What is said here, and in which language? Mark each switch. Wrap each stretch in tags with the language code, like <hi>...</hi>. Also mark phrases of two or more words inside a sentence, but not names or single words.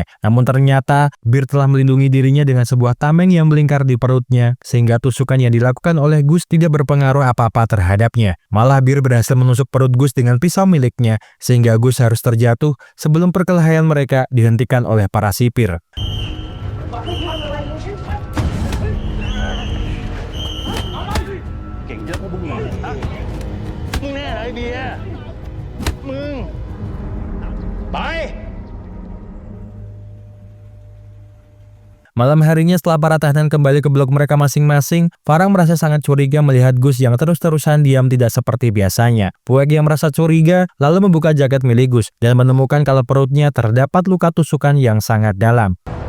<id>Namun ternyata Bir telah melindungi dirinya dengan sebuah tameng yang melingkar di perutnya sehingga tusukan yang dilakukan oleh Gus tidak berpengaruh apa-apa terhadapnya. Malah Bir berhasil menusuk perut Gus dengan pisau miliknya sehingga Gus harus terjatuh sebelum perkelahian mereka dihentikan oleh para sipir.</id> <th>มึงแน่ไอเดียมึงไป</th> <id>Malam harinya setelah para tahanan kembali ke blok mereka masing-masing, Farang merasa sangat curiga melihat Gus yang terus-terusan diam tidak seperti biasanya. Puek yang merasa curiga lalu membuka jaket milik Gus dan menemukan kalau perutnya terdapat luka tusukan yang sangat dalam.</id>